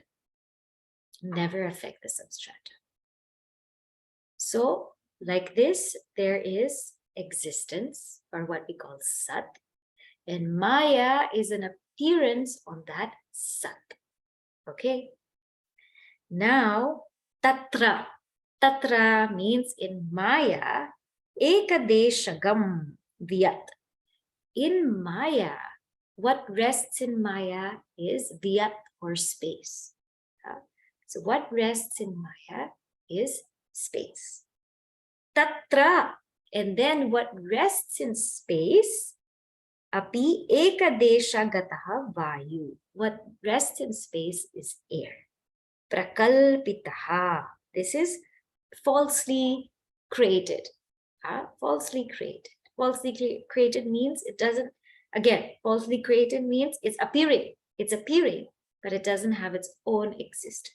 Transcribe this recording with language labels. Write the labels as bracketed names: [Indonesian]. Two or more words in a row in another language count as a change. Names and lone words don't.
[English] Never affect the substratum. So like this, there is existence, or what we call Sat, and Maya is an appearance on that Sat. Okay. Now, Tatra. Tatra means in Maya, [Sanskrit] एकदेशगं वियत्. [English] In Maya, what rests in Maya is viyat, or space. So what rests in Maya is space. Tatra, And then what rests in space, [Sanskrit] अपि एकदेशगतः वायुः. [English] What rests in space is air. Prakalpitaha. This is falsely created. Falsely created. Falsely created means it doesn't, again, falsely created means it's appearing, but it doesn't have its own existence.